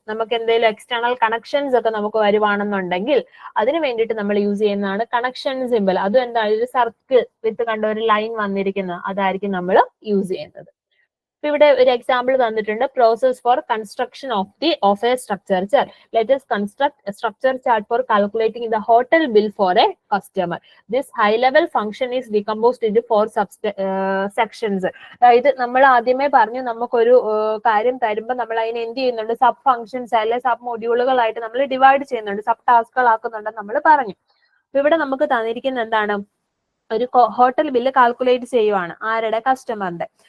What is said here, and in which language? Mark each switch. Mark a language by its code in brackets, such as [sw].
[ml] നമുക്ക് എന്തെങ്കിലും external connections ഒക്കെ നമുക്ക് വരുവാണെന്നുണ്ടെങ്കിൽ അതിന് വേണ്ടിയിട്ട് നമ്മൾ യൂസ് ചെയ്യുന്നതാണ് കണക്ഷൻ സിമ്പിൾ. അതും എന്താണ്? ഒരു സർക്കിൾ വിത്ത് കണ്ട ഒരു ലൈൻ വന്നിരിക്കുന്നത്, അതായിരിക്കും നമ്മൾ യൂസ് ചെയ്യുന്നത്. ഇവിടെ ഒരു എക്സാമ്പിൾ തന്നിട്ടുണ്ട്. [en] Process for construction of a structure chart. Let us construct a structure chart for calculating the hotel bill for a customer. This high level function is decomposed into 4 sections. [ml] ഇത് നമ്മൾ ആദ്യമേ പറഞ്ഞു, നമുക്കൊരു കാര്യം തരുമ്പോൾ നമ്മൾ അതിനെ എന്ത് ചെയ്യുന്നുണ്ട്? സബ് ഫംഗ്ഷൻസ് അല്ലെ സബ് മൊഡ്യൂളുകളായിട്ട് നമ്മൾ ഡിവൈഡ് ചെയ്യുന്നുണ്ട്, സബ് ടാസ്കുകൾ ആക്കുന്നുണ്ടെന്ന് നമ്മൾ പറഞ്ഞു. ഇവിടെ നമുക്ക് തന്നിരിക്കുന്ന എന്താണ്? ഒരു ഹോട്ടൽ ബില്ല് കാൽക്കുലേറ്റ് ചെയ്യുവാണ്. ആരുടെ? കസ്റ്റമറിന്റെ.